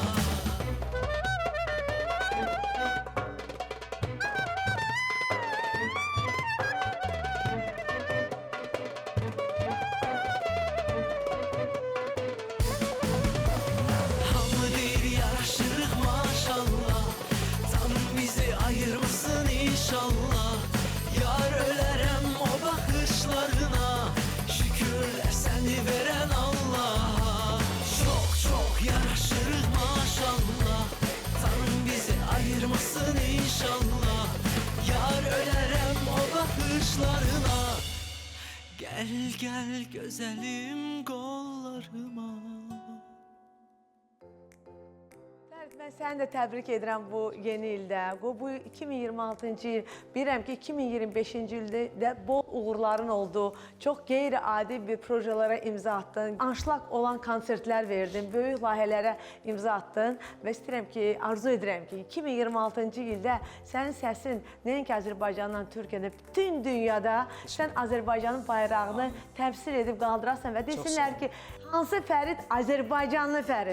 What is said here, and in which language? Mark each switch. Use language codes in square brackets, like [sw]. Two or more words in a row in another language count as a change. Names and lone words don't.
[az] Hamı deyir yaraşırıq maşallah, Tanrım bizi ayırmasın inşallah. Yar ölərəm o baxışlarına, şükürlər səni verən Allah'a. Çok çok yaraşırıq maşallah, Tanrım bizi ayırmasın inşallah. Yar ölərəm o baxışlarına, [tr] gel gel güzelim kollarıma. [az] Fərid, mən səni də təbrik edirəm bu yeni ildə. Bu 2026-cı il, bilirəm ki 2025-ci ildə də bol uğurların oldu. Çox qeyri-adi bir projelərə imza attın. Anşlaq olan konsertlər verdin, böyük layihələrə imza attın və istəyirəm ki, arzu edirəm ki 2026-cı ildə sənin səsin nəinki Azərbaycandan, Türkiyədə, bütün dünyada sən Azərbaycanın bayrağını təmsil edib qaldırasan və desinlər ki, hansı Fərid Azərbaycanlı Fərid.